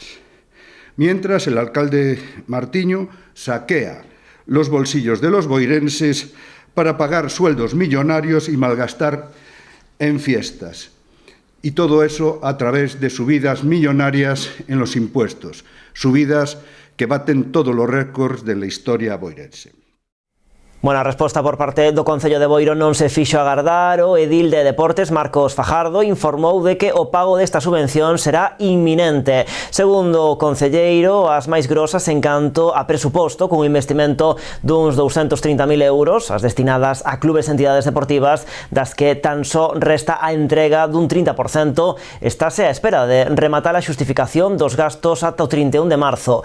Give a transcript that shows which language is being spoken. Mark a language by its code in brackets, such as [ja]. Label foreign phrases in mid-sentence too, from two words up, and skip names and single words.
[es] Mientras, el alcalde Martiño saquea los bolsillos de los boirenses para pagar sueldos millonarios y malgastar en fiestas. Y todo eso a través de subidas millonarias en los impuestos, subidas que baten todos los récords de la historia boirense. [gl] Bueno, a resposta por parte do Concello de Boiro non se fixo agardar. O edil de Deportes, Marcos Fajardo, informou de que o pago desta subvención será inminente. Segundo o concelleiro, as máis grosas en canto a presuposto, cun investimento duns 230.000 euros, as destinadas a clubes e entidades deportivas, das que tan só resta a entrega dun 30%, estáse á espera de rematar a xustificación dos gastos ata o 31 de marzo.